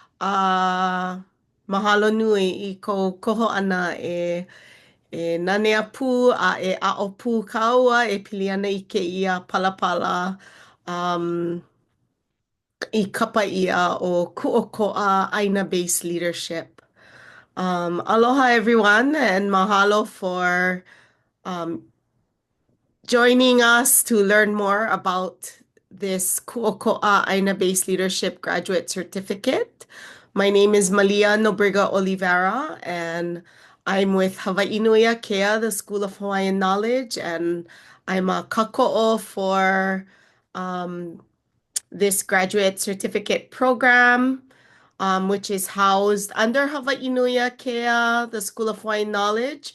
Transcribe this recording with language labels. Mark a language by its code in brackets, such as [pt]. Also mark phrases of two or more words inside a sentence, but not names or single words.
[haw] Mahalo nui I ko koho ʻana e nanea pū a e ʻaʻo pū kaua e pili ana I kēia palapala. Um, I kapa ia o Kūʻokoʻa ʻāina Based Leadership. [en] Aloha everyone and mahalo for um, joining us to learn more about this Kūʻokoʻa ʻāina Based Leadership Graduate Certificate. My name is Malia Nobrega-Olivera and I'm with Hawaii Nui Akea, the School of Hawaiian Knowledge, and I'm a kako'o for um, this graduate certificate program, which is housed under Hawaii Nui Akea, the School of Hawaiian Knowledge.